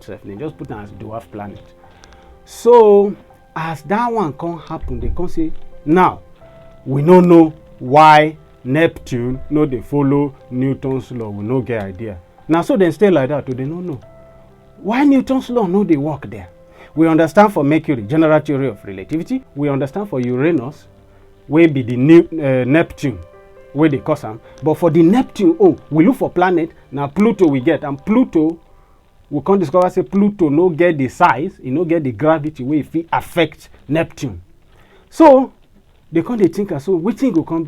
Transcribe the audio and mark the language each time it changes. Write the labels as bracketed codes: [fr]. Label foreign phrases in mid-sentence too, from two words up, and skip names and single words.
[pcm] They just put them as dwarf planet. So as that one can't happen, they can't say now we don't know why Neptune no they follow Newton's law. We no get idea. Now so they stay like that, they don't know why Newton's law no they work there. We understand for Mercury, general theory of relativity. We understand for Uranus, wey be the Neptune wey dey cause am. But for the Neptune, we look for planet, na Pluto we get, and Pluto we come discover say Pluto no get the size, e no get the gravity wey fit affect Neptune. So they come dey think, so wetin go come be?